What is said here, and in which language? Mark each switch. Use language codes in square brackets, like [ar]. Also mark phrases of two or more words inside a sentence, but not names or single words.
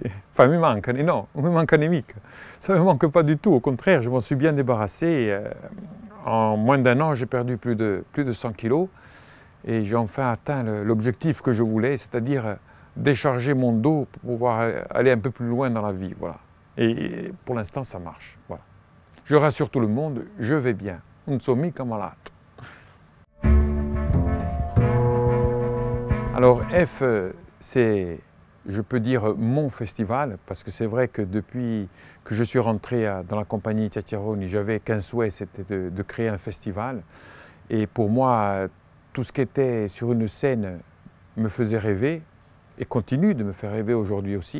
[it] Enfin, mi mancano, non, non mi mancano mica. [fr] Ça ne me manque pas du tout, au contraire, je m'en suis bien débarrassé. En moins d'1 an, j'ai perdu plus de 100 kilos et j'ai enfin atteint l'objectif que je voulais, c'est-à-dire décharger mon dos pour pouvoir aller un peu plus loin dans la vie. Voilà. Et pour l'instant, ça marche. Voilà. Je rassure tout le monde, je vais bien. [it] Non sono mica malato. [fr] Alors F, c'est, je peux dire, mon festival, parce que c'est vrai que depuis que je suis rentré dans la compagnie Ciaceroni, j'avais qu'un souhait, c'était de créer un festival. Et pour moi, tout ce qui était sur une scène me faisait rêver, et continue de me faire rêver aujourd'hui aussi.